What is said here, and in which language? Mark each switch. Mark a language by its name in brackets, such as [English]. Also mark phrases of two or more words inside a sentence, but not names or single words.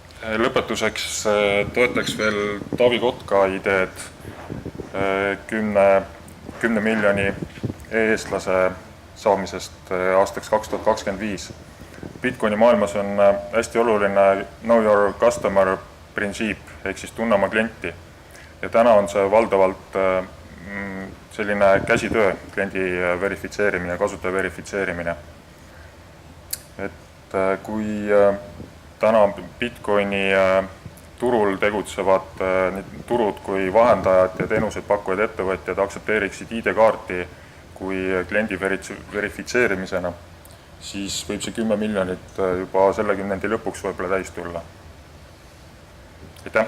[Estonian] Lõpetuseks toetaks veel Taavi Kotka ideed 10 miljoni e-eestlase saamisest aastaks 2025. Bitcoini maailmas on hästi oluline [English] know your customer [Estonian] printsiip ehk siis tunne oma klienti. Ja täna on see valdavalt selline käsitöö, kliendi verifitseerimine, kasutaja verifitseerimine. Et kui täna Bitcoini turul tegutsevad nii turud kui vahendajad ja teenuseid pakkuvad ettevõtjad aksepteeriksid ID-kaarti kui kliendi verifitseerimisena, siis võib see 10 miljonit juba selle kümnendi lõpuks võib-olla täis tulla.